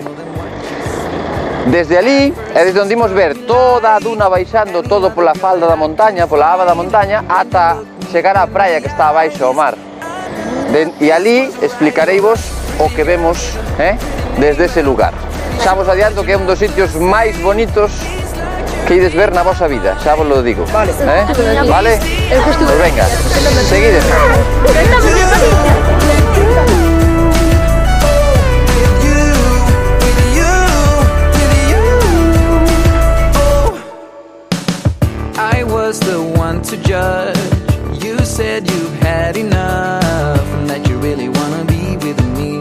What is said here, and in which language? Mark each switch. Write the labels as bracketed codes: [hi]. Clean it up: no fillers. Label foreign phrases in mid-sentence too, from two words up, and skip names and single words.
[gl] Desde ali é desde onde imos ver toda a duna baixando todo pola falda da montaña, pola aba da montaña, ata chegar á praia que está abaixo ao mar. E ali explicareivos o que vemos desde ese lugar. Xa vos adianto que é un dos sitios máis bonitos que ides ver na vosa vida, xa vos lo digo. Vale. Vale? [es] Pues venga, [gl] seguideme. [en] I was the one to judge. You said you've had enough and that you really wanna be with me.